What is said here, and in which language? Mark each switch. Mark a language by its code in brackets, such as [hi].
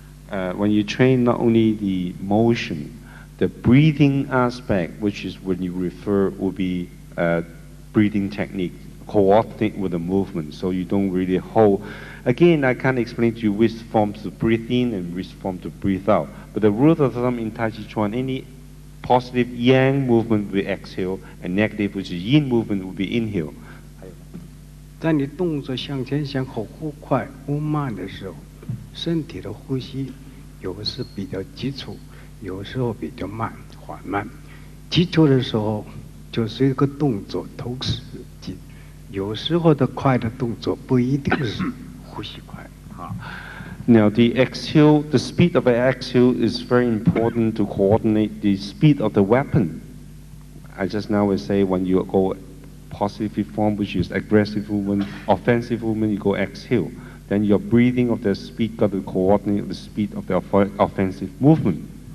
[en] When you train not only the motion, the breathing aspect, which is when you refer, will be breathing technique, coordinate with the movement, so you don't really hold. Again, I can't explain to you which forms to breathe in and which form to breathe out. But the rule of thumb in TaichiChuan, any positive yang movement will exhale, and negative, which is yin movement, will be inhale. [zh] 在你动作向前向后忽快忽慢的时候，身体的呼吸有时比较急促，有时候比较缓慢。急促的时候就是一个动作头使劲，有时候的快的动作不一定是呼吸快。 [en] Now the exhale, the speed of the exhale is very important to coordinate the speed of the weapon. I just now will say when you go positive form, which is aggressive movement, offensive movement, you go exhale. Then your breathing of the speed got to coordinate the speed of the offensive movement.